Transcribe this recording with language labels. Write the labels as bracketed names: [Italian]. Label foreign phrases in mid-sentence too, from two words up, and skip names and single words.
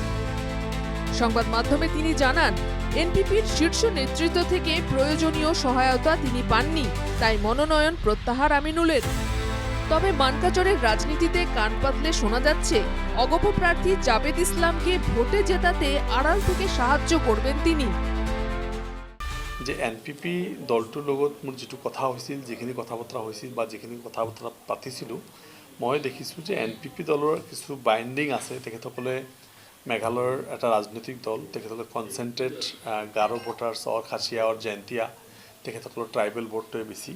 [Bangla] সংবাদ মাধ্যমে তিনি জানান, এনপিপির শীর্ষ নেতৃত্ব থেকে প্রয়োজনীয় সহায়তা তিনি পাননি, তাই মনোনয়ন প্রত্যাহার আমিনুলের। তবে মানকাচরের রাজনীতিতে কান পাতলে শোনা যাচ্ছে অগপ প্রার্থী জাবেদ ইসলামকে ভোটে জেতাতে আড়াল থেকে সাহায্য করবেন তিনি। [Assamese] যে এনপিপি দলটোৰ লগত মোৰ যেটো কথা হৈছিল, যিখিনি কথা বতৰা হৈছিল বা যিখিনি কথা বতৰা পাতিছিলোঁ, মই দেখিছোঁ যে এনপিপি দলৰ কিছু বাইণ্ডিং আছে। তেখেতসকলে মেঘালয়ৰ এটা ৰাজনৈতিক দল, তেখেতসকলে [English] concentrate Garo voters or Khasia or Jaintia, [Assamese] তেখেতসকলৰ ট্ৰাইবেল ভোটটোৱে বেছি।